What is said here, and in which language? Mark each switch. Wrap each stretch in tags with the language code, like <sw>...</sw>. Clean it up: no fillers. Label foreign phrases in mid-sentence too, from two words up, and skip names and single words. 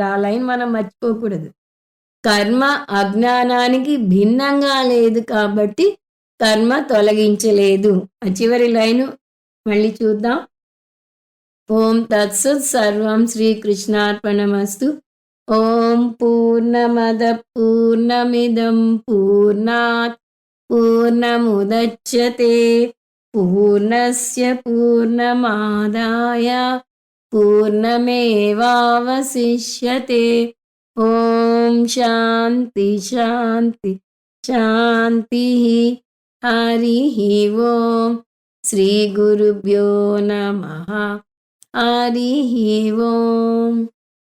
<te>ఆ లైన్ మనం మర్చిపోకూడదు. కర్మ అజ్ఞానానికి భిన్నంగా లేదు కాబట్టి కర్మ తొలగించలేదు. ఆ చివరి లైను మళ్ళీ చూద్దాం.</te> <sa>ॐ तत्सत् सर्वं श्रीकृष्णार्पणमस्तु. ॐ पूर्णमद पूर्णमिदं पूर्णात् पूर्णमुदच्यते पूर्णस्य पूर्णमादाय पूर्णमेवावशिष्यते. ॐ शान्ति शान्ति शान्ति. हरि ॐ। श्री गुरुभ्यो नमः. हरि ॐ.</sa>